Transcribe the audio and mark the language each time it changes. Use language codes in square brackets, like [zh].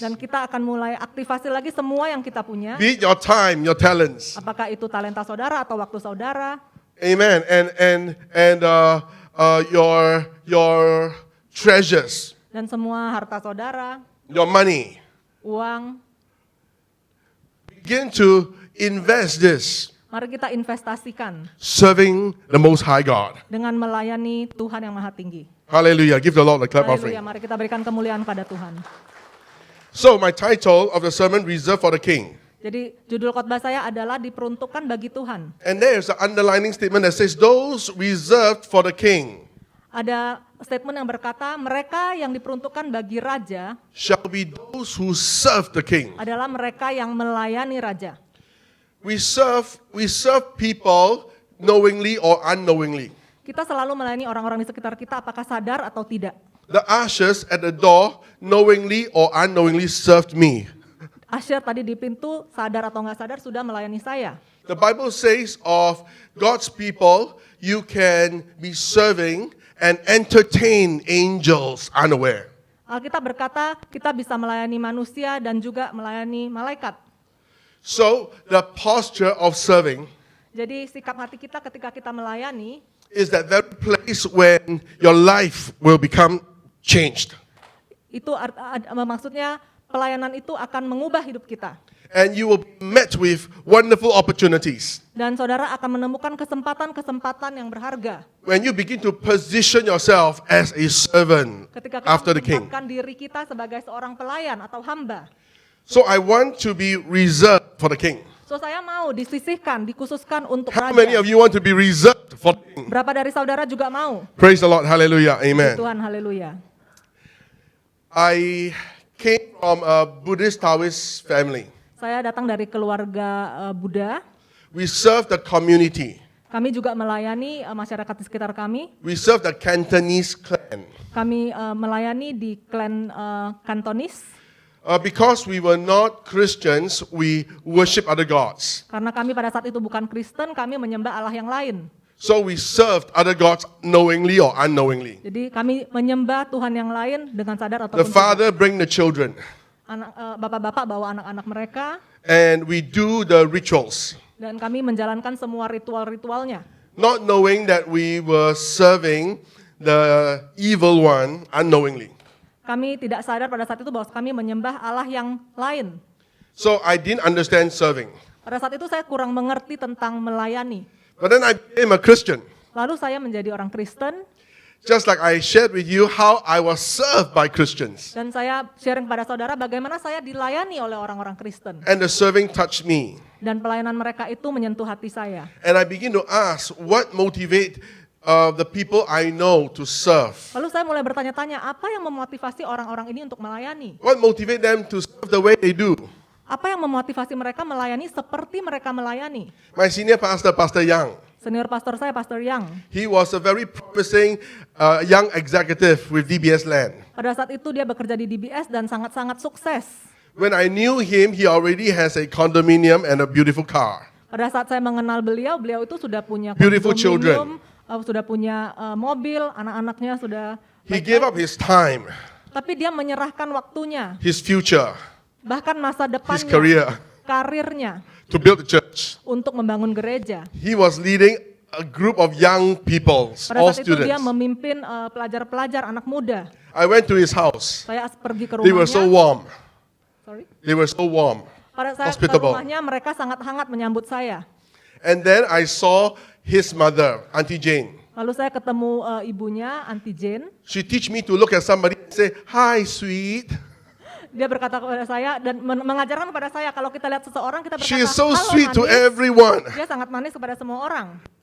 [id] dan kita akan mulai aktivasi lagi semua yang kita punya. [en] be it your time, your talents, [id] Apakah itu talenta saudara atau waktu saudara, [en] amen, and your treasures, [id] dan semua harta saudara, [en] your money. [id] uang. [en] Begin to invest this [id] Mari kita investasikan [en] serving the Most High God. [id] dengan melayani Tuhan yang maha tinggi. [en] Hallelujah. Give the Lord a clap [id] Haleluya, mari kita berikan kemuliaan pada Tuhan. [en] So my title of the sermon, Reserved for the King. [id] Jadi judul khotbah saya adalah diperuntukkan bagi Tuhan. [en] And there's an underlining statement that says, those reserved for the King [id] Ada statement yang berkata, mereka yang diperuntukkan bagi raja [en] shall be those who serve the King. [id] adalah mereka yang melayani raja. [en] We serve people knowingly or unknowingly. [id] Kita selalu melayani orang-orang di sekitar kita apakah sadar atau tidak. [en] The ushers at the door knowingly or unknowingly served me. [id] Usher tadi di pintu sadar atau nggak sadar sudah melayani saya. [en] The Bible says of God's people, you can be serving and entertain angels unaware. [id] Alkitab berkata kita bisa melayani manusia dan juga melayani malaikat. [en] So the posture of serving [id] Jadi sikap hati kita ketika kita melayani [en] is that very place when your life will become changed. [id] itu maksudnya pelayanan itu akan mengubah hidup kita. [en] And you will be met with wonderful opportunities. [id] Dan saudara akan menemukan kesempatan-kesempatan yang berharga. [en] When you begin to position yourself as a servant [id] Ketika kita [en] after the king. [id] menempatkan diri kita sebagai seorang pelayan atau hamba. [en] So I want to be reserved for the king. [id] So saya mau disisihkan, dikhususkan untuk [en] How many of [id] raja. [en] you want to be reserved for the king? [id] Berapa dari saudara juga mau? [en] Praise the Lord. Hallelujah. Amen. [id] Tuhan, haleluya. [en] I came from a Buddhist Taoist family. [id] Saya datang dari keluarga Buddha. [en] We serve the community. [id] Kami juga melayani masyarakat di sekitar kami. [en] We serve the Cantonese clan. [id] Kami melayani di klan Kantonis. [en] Because we were not Christians, we worship other gods. [id] Karena kami pada saat itu bukan Kristen, kami menyembah Allah yang lain. [en] So we served other gods knowingly or unknowingly. [id] Jadi kami menyembah Tuhan yang lain dengan sadar [en] The [id] ataupun tidak. [en] father bring the children, [id] Bapak-bapak bawa anak-anak mereka. [en] and we do the rituals, [id] Dan kami menjalankan semua ritual-ritualnya. [en] not knowing that we were serving the evil one unknowingly. [id] Kami tidak sadar pada saat itu bahwa kami menyembah Allah yang lain. [en] So I didn't understand serving. [id] Pada saat itu saya kurang mengerti tentang melayani. [en] But then I became a Christian. [id] Lalu saya menjadi orang Kristen [en] Just like I shared with you how I was served by Christians. [id] dan saya sharing kepada saudara bagaimana saya dilayani oleh orang-orang Kristen. [en] And the serving touched me. [id] Dan pelayanan mereka itu menyentuh hati saya. [en] And I begin to ask, what motivate the people I know to serve? [id] Lalu saya mulai bertanya-tanya, apa yang memotivasi orang-orang ini untuk melayani? [en] What motivate them to serve the way they do? [id] Apa yang memotivasi mereka melayani seperti mereka melayani? [en] My senior pastor, Pastor Yang, [id] Senior pastor saya, Pastor Yang. [en] he was a very promising young executive with DBS Land. [id] Pada saat itu dia bekerja di DBS dan sangat-sangat sukses. [en] When I knew him, he already has a condominium and a beautiful car. [id] Pada saat saya mengenal beliau, beliau itu sudah punya [en] Beautiful [id] kondominium, sudah punya mobil, anak-anaknya sudah [en] He gave up his time, [id] tapi dia menyerahkan waktunya, [en] his future, [id] bahkan masa [en] his [id] depannya, [en] career [id] karirnya [en] to build the church. [id] untuk membangun gereja. [en] He was leading a group of young people, [id] Pada [en] all [id] saat itu dia [en] students. [id] memimpin pelajar-pelajar, anak muda. [en] I went to his house. [id] Saya pergi ke [en] They were so [id] rumahnya. [en] warm. Sorry. They were so warm. [id] Pada saat ke [en] Hospitable. [id] rumahnya mereka sangat hangat menyambut saya. [en] And then I saw his mother, Auntie Jane. [id] Lalu saya ketemu ibunya, Auntie Jane. [en] She teach me to look at somebody and say, "Hi, sweet." [id] Dia berkata kepada saya dan mengajarkan kepada saya kalau kita lihat seseorang kita berkata, [en] She is so [id] "Halo, [en] sweet to [id] manis." [en] everyone. [id] Dia sangat manis kepada semua orang.